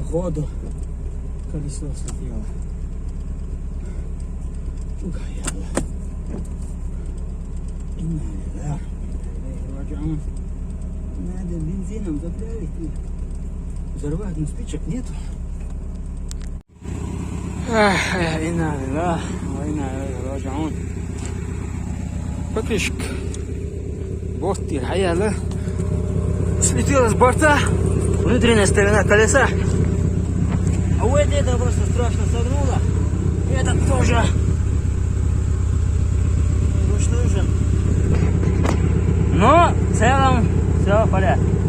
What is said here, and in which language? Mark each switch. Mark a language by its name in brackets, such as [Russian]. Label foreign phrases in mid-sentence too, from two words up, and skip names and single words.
[Russian] воду. Колесо слетело. Угорело. [Arabic] إنا لله إنا إليه راجعون. [Russian] Надо бензином заправить. Взорвать, но спичек нету. [Arabic] إنا لله إنا إليه راجعون. [Russian] Покрышка. Борт الحقيقة слетела с борта. Внутренняя сторона колеса. А вот это просто страшно согнуло. И этот тоже. Ручной же. Но в целом все в порядке.